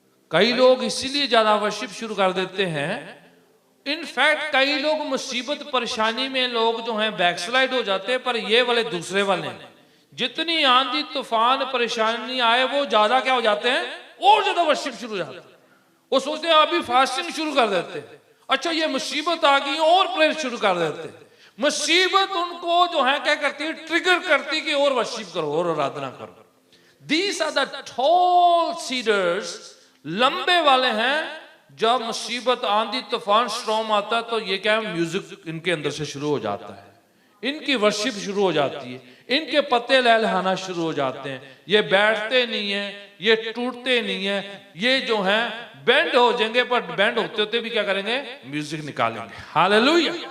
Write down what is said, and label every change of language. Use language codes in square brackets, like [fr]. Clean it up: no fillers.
[hi] कई लोग इसीलिए ज्यादा वर्शिप शुरू कर देते हैं। इनफैक्ट कई लोग मुसीबत परेशानी में लोग जो हैं बैकस्लाइड हो जाते हैं, पर ये वाले दूसरे वाले हैं, जितनी आंधी तूफान परेशानी आए वो ज्यादा क्या हो जाते हैं, और ज्यादा वर्शिप शुरू हो जाते हैं। वो सोचते हैं अभी फास्टिंग शुरू कर देते हैं, अच्छा ये मुसीबत आ गई और प्रेयर शुरू कर देते हैं। मुसीबत उनको जो है क्या करती है, ट्रिगर करती कि और वर्शिप करो और आराधना करो। [en] These are the tall cedars, [hi] लंबे वाले हैं। जब मुसीबत आंधी तूफान स्ट्रॉम आता है तो ये क्या है, म्यूजिक इनके अंदर से शुरू हो जाता है, इनकी वर्शिप शुरू हो जाती है, इनके पत्ते लहलहाना शुरू हो जाते हैं। ये बैठते नहीं है, ये टूटते नहीं है, ये जो है बेंड हो जाएंगे, पर बेंड होते होते भी क्या करेंगे, म्यूजिक निकालेंगे। हालेलुया।